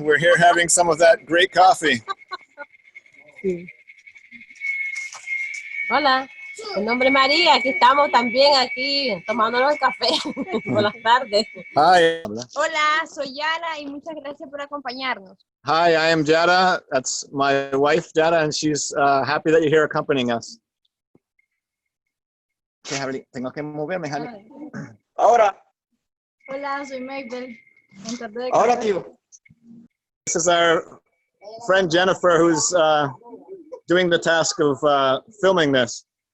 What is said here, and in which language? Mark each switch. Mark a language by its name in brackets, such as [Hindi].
[English] We're here having some of that great coffee. [Spanish] Hola, mi nombre es María, aquí estamos también aquí tomándonos el café. Buenas tardes. [English] Hi. [Spanish] Hola, soy Yara y muchas gracias por acompañarnos. [English] Hi, I am Jada. That's my wife, Jada, and she's happy that you're here accompanying us. [Spanish] Tengo que moverme, honey. Ahora, Hola, soy Mabel. ahora, tío. [English] This is our friend Jennifer, who's doing the task of filming this.